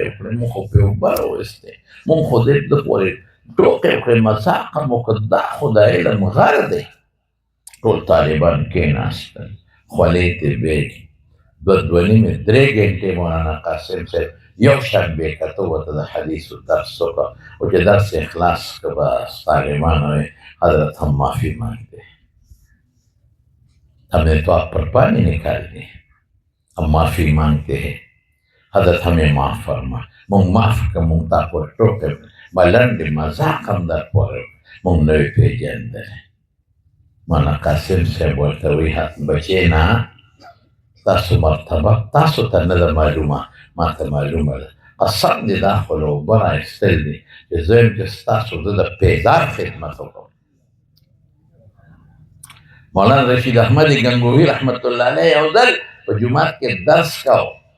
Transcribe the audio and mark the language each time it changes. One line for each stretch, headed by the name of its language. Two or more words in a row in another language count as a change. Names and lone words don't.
Pashto: وکړې مونږ خو پرې اوبه راویستې مونږ خو ده پورې ټوکې وکړې مذاق هم وکړه دا خو د علم غر دی ټول طالبان کېناستل خولې ترې بېږي دوه نیمې درې ګنټې مولانا قاسم صاحب یو شان بې کته ورته د حدیثو درس وکړه او چې درس یې خلاص که بس طالبان وایي حضرت
Urdu: ہم معافی مانگتے ہیں ہم نے تو آپ پر پانی نکال دی ہم معافی مانگتے ہیں حضرت ہمیں معاف فرما
Pashto: مونږ معاف که مونږ تا پورې ټوکې بلنډې مذاق هم در پورې مونږ نه وي پېژندلی مولانا قاسم صاحب ورته وایي بچې نه تاسو مرتبه تاسو ته نه ده معلومه ما ته معلومه ده قسم دې دا خو له اوبه راایستل دي چې زه یم چې ستاسو زه د پیدار خدمت وکړم مولانا رشید احمد گنگوهی رحمت الله علیه یو ځل په جومات کې درس کاوه